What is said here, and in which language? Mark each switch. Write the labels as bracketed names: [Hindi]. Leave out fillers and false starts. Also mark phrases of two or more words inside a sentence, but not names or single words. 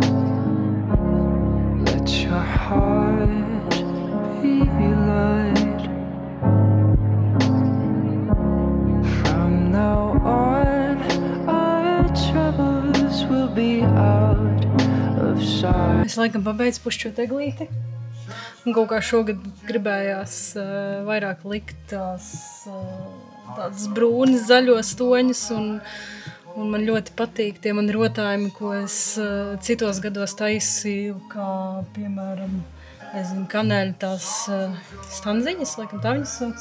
[English] Let your heart be light. From now on, our troubles will be out of sight. [Latvian] Es laikam pabeidzu pušķot eglīti. Un kaut kā šogad gribējās vairāk likt tādas brūnas, zaļos toņus, un man ļoti patīk tie man rotājumi, ko es citos gados taisīju, kā, piemēram, kanēļu tās stanziņas, laikam tā viņas sauc.